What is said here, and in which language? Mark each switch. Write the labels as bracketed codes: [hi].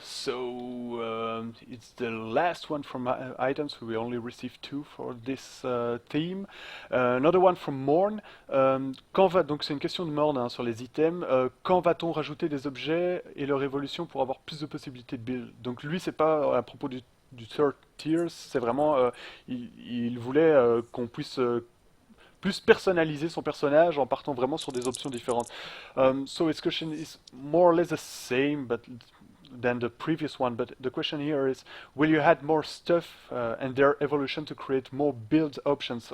[en] So it's the last one from items. We only received two for this theme. Another one from Morn. [fr] Donc c'est une question de Morn hein, sur les items. Quand va-t-on rajouter des objets et leur évolution pour avoir plus de possibilités de build? Donc lui c'est pas à propos du third tiers, c'est vraiment il voulait qu'on puisse plus personnaliser son personnage en partant vraiment sur des options différentes. [en] So his question is more or less the same, but than the previous one. But the question here is, will you add more stuff and their evolution to create more build options?